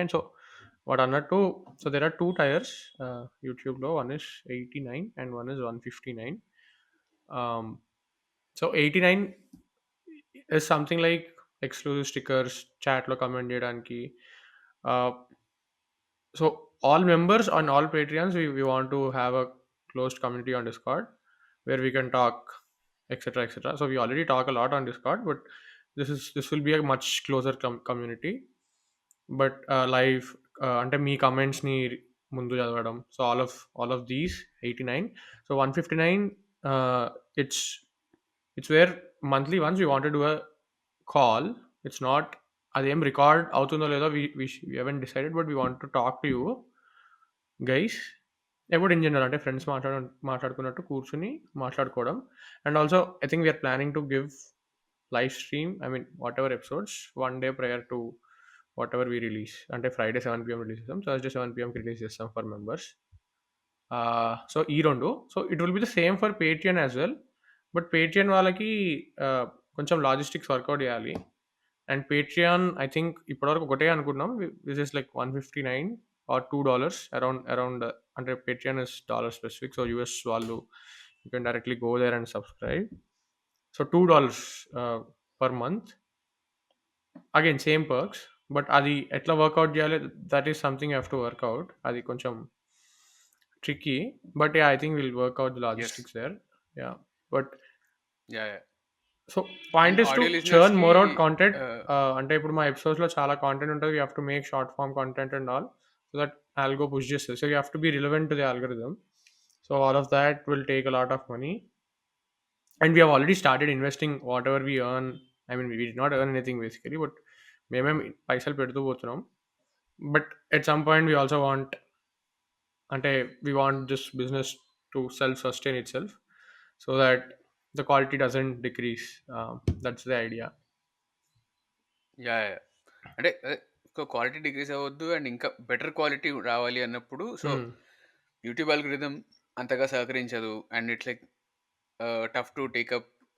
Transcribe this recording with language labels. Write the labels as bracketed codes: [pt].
[en] and so [te] వాడు అన్నట్టు [en] So there are 2 tiers యూట్యూబ్లో. One is 89 and one is 159. So 89 is something like exclusive stickers, [te] చాట్లో comment చేయడానికి. [en] So all members on all Patreons, we want to have a closed community on Discord where we can talk, etc., etc. So we already talk a lot on Discord, but this will be a much closer community. [te] But live అంటే మీ కమెంట్స్ని ముందు చదవడం. [en] So all of these 89. So 159, it's it's where monthly ones we want do a call. It's not [te] అదేం record అవుతుందో లేదో [en] We haven't decided, but we want to talk to you guys about in general. [te] అంటే friends మాట్లాడుకున్నట్టు కూర్చుని మాట్లాడుకోవడం. [en] And also I think we're planning to give live stream, I mean whatever episodes, one day prior to whatever we release. [te] అంటే Friday 7 PM release చేస్తాం, Thursday 7 PM release చేస్తాం [en] For members. [te] So ఈ రెండు. [en] So it will be the same for Patreon as well. But [te] Patreon వాళ్ళకి కొంచెం logistics work out చేయాలి. [en] and Patreon I think [te] ఇప్పటివరకు ఒకటే అనుకున్నాం. [en] This is like $159 or $2 around. అంటే Patreon is dollar specific. So US వాళ్ళు you can directly go there and subscribe. So $2 per month. Again same perks. But [te] అది ఎట్లా వర్కౌట్ చేయాలి, [en] That is something have to work out. [te] అది కొంచెం tricky. [en] But I think will work out the logistics there. Yeah but so point is to churn more out content. [te] అంటే ఇప్పుడు మా ఎపిసోడ్స్లో చాలా కాంటెంట్ ఉంటుంది. [en] You have to make short form content and all, so that algo push చేస్తుంది. So you have to be relevant to the algorithm. So all of that will take a lot of money. And we have already started investing whatever we earn. I mean, we did not earn anything basically, but [te] మేమేం పైసలు పెడుతూ పోతున్నాం. [en] But at some point we also want, అంటే we want this business to self sustain itself, so that the quality doesn't decrease. That's the idea. [te] Yeah అంటే quality decrease అవ్వద్దు and ఇంకా better quality రావాలి అన్నప్పుడు so YouTube algorithm అంతగా సహకరించదు [en] And it's like tough to take up.